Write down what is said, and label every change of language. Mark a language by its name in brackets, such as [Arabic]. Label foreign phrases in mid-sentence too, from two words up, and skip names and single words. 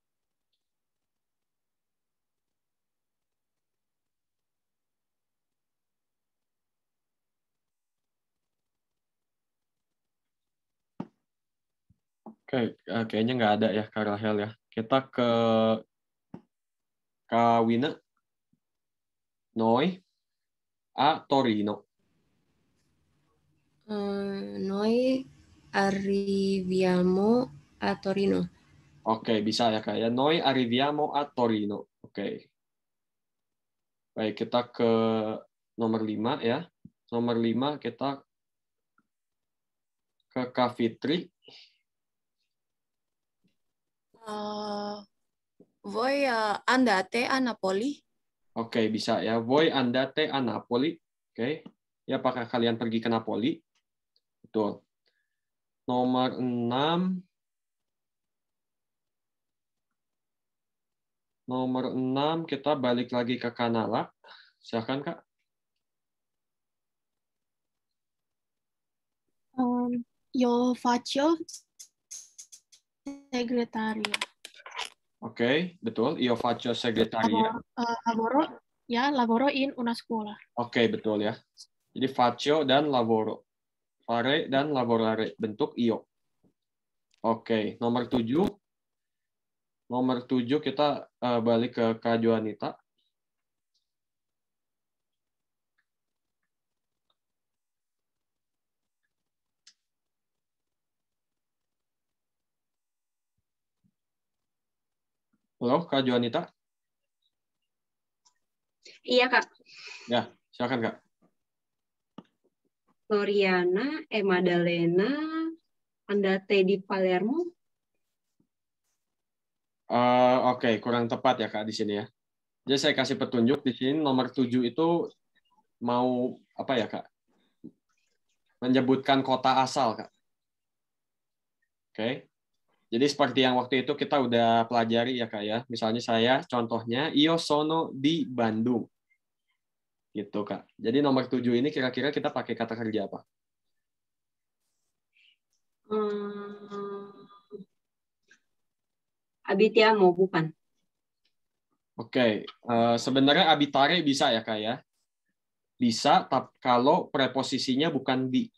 [Indonesian] Oke, kayaknya nggak ada ya Kak Rahel ya. Kita ke Kak Wina. [Italian] Noi a Torino. Noi arriviamo a Torino. [Indonesian] Oke, bisa ya Kak ya. [Italian] Noi arriviamo a Torino. [Indonesian] Oke. Baik, kita ke nomor 5 ya. Nomor 5 kita ke Kak Fitri. [Italian] Voi andate a Napoli? [Indonesian] Oke, bisa ya. [Italian] Voi andate a Napoli. [Indonesian] Oke. Ya, apakah kalian pergi ke Napoli? Betul. Nomor 6. Nomor 6 kita balik lagi ke Kanala. Silakan, Kak. [Italian] Io faccio segretaria. [Indonesian] Oke, betul. [Italian] Io faccio segretaria. Lavoro in una scuola. [Indonesian] Oke, betul ya. Jadi faccio dan lavoro. Fare dan lavorare. Bentuk io. Oke, nomor 7. Nomor 7 kita balik ke Kak Joanita. Halo, Kak Joanita? Iya, Kak. Ya, silakan, Kak. [Italian] Floriana e Maddalena andate di Palermo. [Indonesian] Oke, kurang tepat ya, Kak, di sini ya. Jadi saya kasih petunjuk di sini nomor 7 itu mau apa ya, Kak? Menyebutkan kota asal, Kak. Oke. Jadi seperti yang waktu itu kita udah pelajari ya Kak ya. Misalnya saya contohnya [Italian] io sono di [Indonesian] Bandung. Gitu Kak. Jadi nomor 7 ini kira-kira kita pakai kata kerja apa? [Italian] Abitiamo, bukan? [Indonesian] Oke. Sebenarnya abitare bisa ya Kak ya. Bisa tapi kalau preposisinya bukan di.